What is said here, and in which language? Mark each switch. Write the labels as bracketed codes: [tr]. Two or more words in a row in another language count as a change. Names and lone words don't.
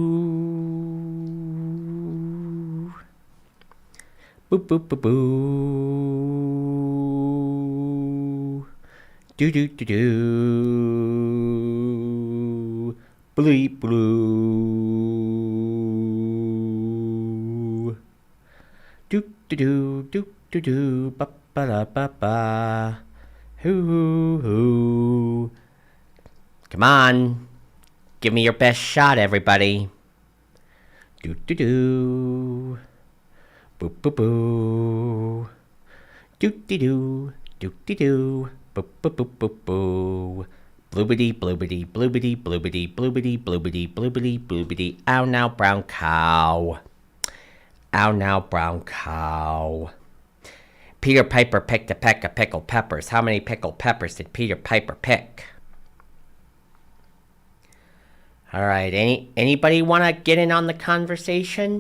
[en] Boo boo boo boo. Do do do do. Bleep blue. Do do do do do do. Ba ba da ba ba. Hoo hoo hoo. Come on. Give me your best shot, everybody. Do do do. Boo boo boo. Do do do. Do do do. Boo boo boo boo boo. Bloobity bloobity bloobity bloobity bloobity bloobity bloobity bloobity. Ow now, brown cow. Ow now, brown cow. Peter Piper picked a peck of pickled peppers. How many pickled peppers did Peter Piper pick? All right, anybody want to get in on the conversation?